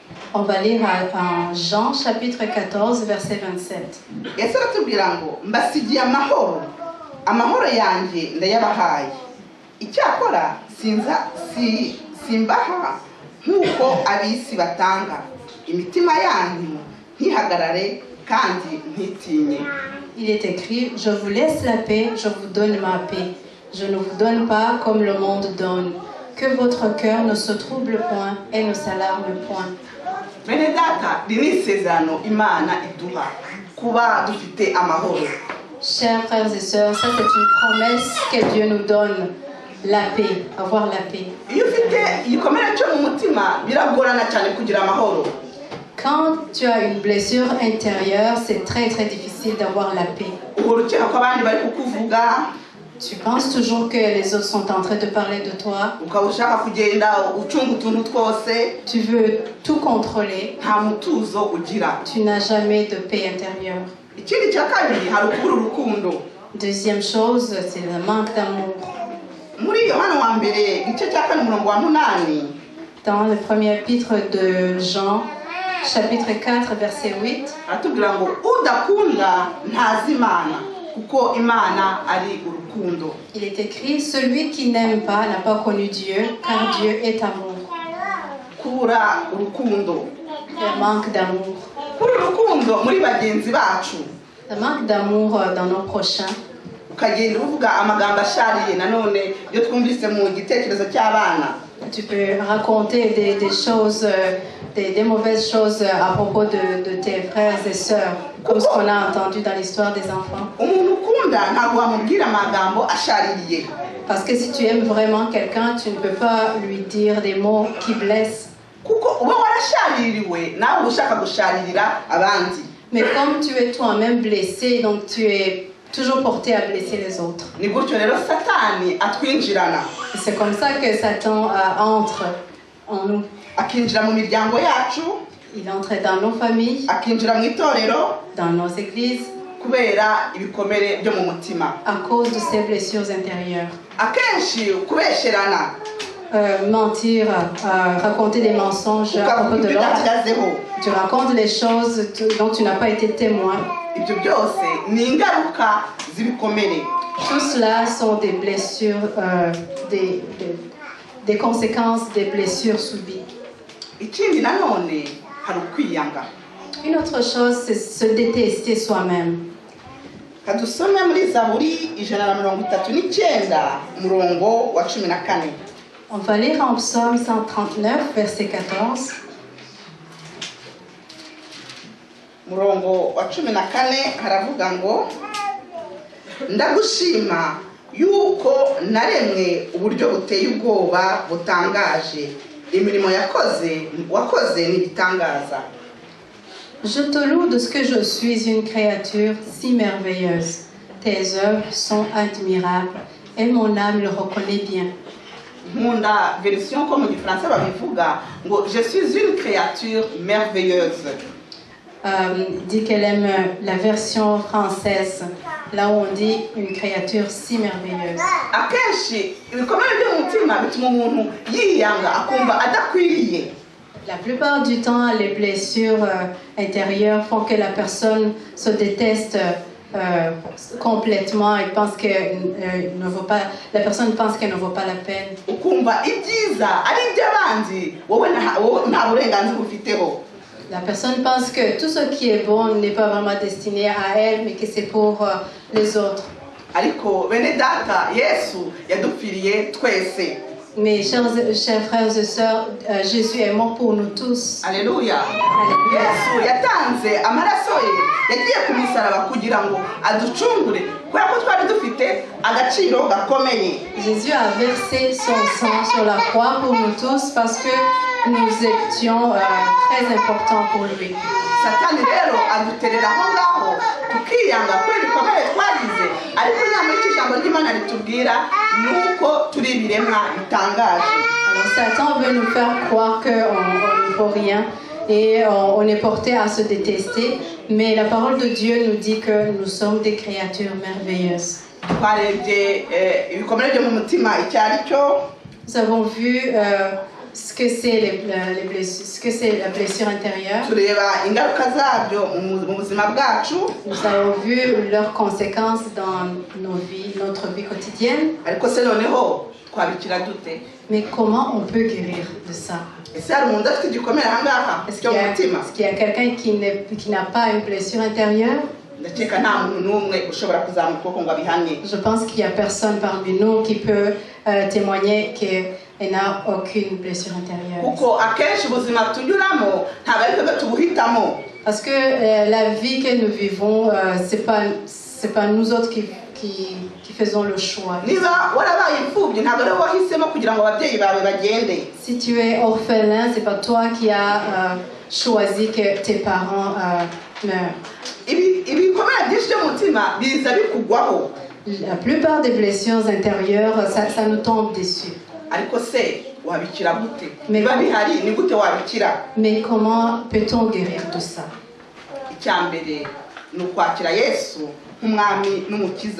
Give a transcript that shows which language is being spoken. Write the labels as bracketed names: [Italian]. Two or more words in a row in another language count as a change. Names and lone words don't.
[French] On va lire en Jean chapitre 14, verset 27. [Kinyarwanda] yesu aratubwira ngo mbasigiye amahoro amahoro yanjye ndayabahaye icyakora simbaha nk'uko ab'isi batanga imitima yanyu ntihagarare kandi ntitinye. [French] Il est écrit, je vous laisse la paix, je vous donne ma paix. Je ne vous donne pas comme le monde donne. Que votre cœur ne se trouble point et ne s'alarme point. [Kinyarwanda] Bene data, iri ni isezerano Imana iduha kuba dufite amahoro. [French] Chers frères et sœurs, ça c'est une promesse que Dieu nous donne. La paix, avoir la paix. [Kinyarwanda] Iyo ufite igikomere cyo mu mutima biragorana cyane kugira amahoro. [French] Quand tu as une blessure intérieure, c'est très très difficile d'avoir la paix. [Kinyarwanda] Uhora ukeka ko abandi bari kukuvuga. [French] Tu penses toujours que les autres sont en train de parler de toi. [Kinyarwanda] Ukaba ushaka kugenda ucunga utuntu twose. [French] Tu veux tout contrôler. [Kinyarwanda] Nta mutuzo ugira. [French] Tu n'as jamais de paix intérieure. [Kinyarwanda] Ikindi cya kabiri hari ukubura urukundo. [French] Deuxième chose, c'est le manque d'amour. [Kinyarwanda] Muri Yohana wa mbere igice cya 4:8. [French] Dans le premier épître de Jean, chapitre 4, verset 8. [Kinyarwanda] Aratubwira ngo udakunda ntazi Imana kuko Imana ari urukundo. [French] Il est écrit, celui qui n'aime pas n'a pas connu Dieu, car Dieu est amour. [Kinyarwanda] Kubura urukundo. [French] Le manque d'amour. [Kinyarwanda] Kubura urukundo muri bagenzi bacu. [French] Le manque d'amour dans nos prochains. [Kinyarwanda] Ukagenda uvuga amagambo ashariye nanone iyo twumvise mu gitekerezo cy'abana. [French] Tu peux raconter des choses, des mauvaises choses à propos de tes frères et sœurs, comme ce qu'on a entendu dans l'histoire des enfants. [Kinyarwanda] Umuntu ukunda ntabwo wamubwira amagambo ashaririye. [French] Parce que si tu aimes vraiment quelqu'un, tu ne peux pas lui dire des mots qui blessent. [Kinyarwanda] Kuko uba warashaririwe nawe ushaka gusharirira abandi. [French] Mais comme tu es toi-même blessé, donc tu es toujours porté à blesser les autres. [Kinyarwanda] Ni gutyo rero Satani atwinjirana. [French] C'est comme ça que Satan entre en nous. [Kinyarwanda] Akinjira mu miryango yacu. [French] Il entre dans nos familles, [Kinyarwanda] akinjira mu itorero, [French] dans nos églises, [Kinyarwanda] kubera ibikomere byo mu mutima. [French] À cause de ces blessures intérieures. [Kinyarwanda] Akenshi kubesherana. [French] Mentir, raconter des mensonges à propos de l'autre. Tu racontes les choses dont tu n'as pas été témoin. Tout cela sont des blessures, des conséquences des blessures subies. Une autre chose, c'est se détester soi-même. [Kinyarwanda] Kadusome muri Zaburi 139 murongo wa 14. [French] On va lire en Psaume 139, verset 14. [Kinyarwanda] Murongo wa 14 haravuga ngo ndagushima yuko naremwe uburyo buteye ubwoba butangaje imirimo wakoze n'ibitangaza. [French] Je te loue de ce que je suis une créature si merveilleuse. Tes œuvres sont admirables et mon âme le reconnaît bien. Nkunda version comme du français [Kinyarwanda] babivuga ngo [French] je suis une créature merveilleuse. Dit qu'elle aime la version française, là où on dit une créature si merveilleuse. [Kinyarwanda] Akenshi ibikomere byo mutima bituma umuntu yiyanga akumva adakwiriye. [French] La plupart du temps, les blessures intérieures font que la personne se déteste complètement et pense que ne vaut pas, la personne pense qu'elle ne vaut pas la peine. La personne pense que tout ce qui est bon n'est pas vraiment destiné à elle, mais que c'est pour les autres. Mais chers frères et sœurs, Jésus est mort pour nous tous. Alléluia. [Kinyarwanda] Yesu yatanze amaraso ye yagiye ku musaraba kugira ngo aducungure kubera ko twari dufite agaciro gakomeye. [French] Jésus a versé son sang sur la croix pour nous tous parce que nous étions très importants pour lui. [Kinyarwanda] Satani rero aduterera aho ngaho tukiyanga ko ibikomere twagize ariko nyamara ijambo ry'Imana ritubwira nuko turi ibiremwa bitangaje. [French] Alors Satan veut nous faire croire qu'on ne vaut rien et on est porté à se détester, mais la parole de Dieu nous dit que nous sommes des créatures merveilleuses. Nous avons vu ce que c'est les blessures, ce que c'est la blessure intérieure. [Kinyarwanda] tureba ingaruka zabyo mu buzima bwacu, [French] Nous avons vu leurs conséquences dans nos vies, notre vie quotidienne. [Kinyarwanda] ariko se noneho twabikira dute? [French] Mais comment on peut guérir de ça? [Kinyarwanda] Ese hari umuntu afite igikomere ahangaha [French] Est-ce [Kinyarwanda] cyo mu mutima? [French] qu'il y a quelqu'un qui n'a pas une blessure intérieure? [Kinyarwanda] ndakeka nta muntu n'umwe ushobora kuzamuka ukuboko ngo abihamye. [French] Je pense qu'il n'y a personne parmi nous qui peut témoigner qu'elle n'a aucune blessure intérieure. [Kinyarwanda] kuko akenshi ubuzima tunyuramo ntabwo ari twebwe tubuhitamo. [French] Parce que la vie que nous vivons, c'est pas nous autres qui faisons le choix. [Kinyarwanda] niba warabaye imfubyi ntabwo ari wowe wahisemo kugira ngo ababyeyi bawe bagende. [French] Si tu es orphelin, c'est pas toi qui as choisi que tes parents meurent. [Kinyarwanda] ibikomere byinshi byo mu mutima biza bikugwaho. [French] La plupart des blessures intérieures, ça nous tombe dessus. [Kinyarwanda] ariko se wabikira gute? Mais niba bihari ni gute wabikira? [French] Mais comment peut-on guérir de ça? [Kinyarwanda] icya mbere ni ukwakira yesu nk'umwami n'umukiza.